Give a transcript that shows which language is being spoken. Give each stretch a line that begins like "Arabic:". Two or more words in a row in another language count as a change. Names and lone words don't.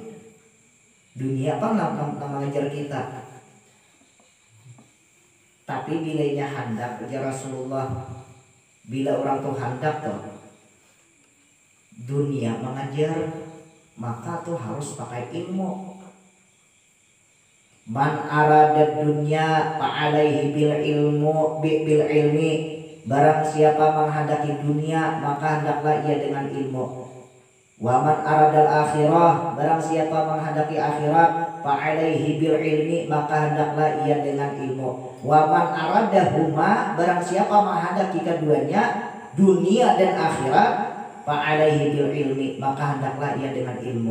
Indonesian: Dunia apa nggak mengajar kita. Tapi bilanya hendak
Arabic: يا رسول الله.
Indonesian: Bila orang tuh hendak tuh dunia mengajar, maka tuh harus pakai ilmu.
Arabic: من أراد الدنيا فعليه بالعلم.
Indonesian: Barang siapa menghendaki dunia, maka hendaklah ia dengan ilmu.
Arabic: ومن أراد الآخرة,
Indonesian: barang siapa menghendaki akhirat,
Arabic: فعليه بالعلم,
Indonesian: maka hendaklah ia dengan ilmu.
Arabic: ومن أرادهما,
Indonesian: barang siapa menghendaki keduanya, dunia dan akhirat,
Arabic: فعليه بالعلم,
Indonesian: maka hendaklah ia dengan ilmu.